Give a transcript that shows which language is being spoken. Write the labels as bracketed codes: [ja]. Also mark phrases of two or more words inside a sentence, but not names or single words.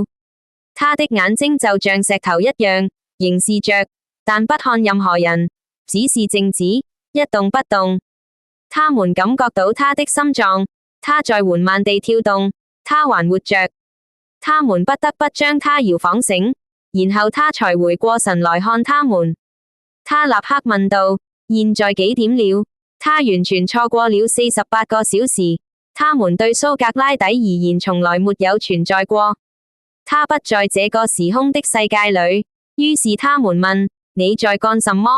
[zh] 他的眼睛就像石頭一樣，凝視着，但不看任何人，只是靜止，一動不動。他們感覺到他的心臟，他在緩慢地跳動，他還活着。他們不得不將他搖晃醒，然後他才回過神來看他們。他立刻問道：現在幾點了？他完全錯過了48個小時，他們對蘇格拉底而言從來沒有存在過。他不在這個時空的世界裏，於是他們問：你在幹什麼？